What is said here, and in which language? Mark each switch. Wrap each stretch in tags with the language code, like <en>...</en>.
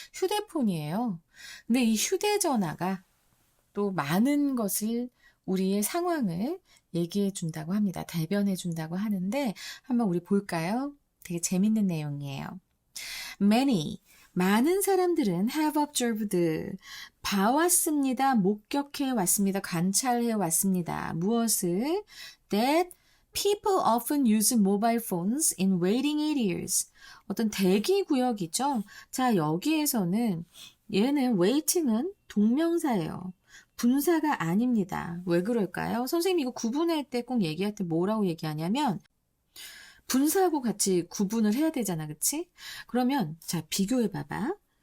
<ko>휴대폰이에요. 근데 이 휴대전화가 또 많은 것을 우리의 상황을 얘기해 준다고 합니다. 대변해 준다고 하는데 한번 우리 볼까요? 되게 재밌는 내용이에요.</ko> <en>Many</en> <ko>많은 사람들은</ko> <en>have observed</en> <ko>봐왔습니다. 목격해 왔습니다. 관찰해 왔습니다. 무엇을?</ko> <en>That people often use mobile phones in waiting areas.</en> <ko>어떤 대기 구역이죠. 자, 여기에서는 얘는 waiting은 동명사예요. 분사가 아닙니다. 왜 그럴까요? 선생님이 이거 구분할 때 꼭 얘기할 때 뭐라고 얘기하냐면 분사하고 같이 구분을 해야 되잖아, 그치? 그러면 자 비교해 봐봐.</ko>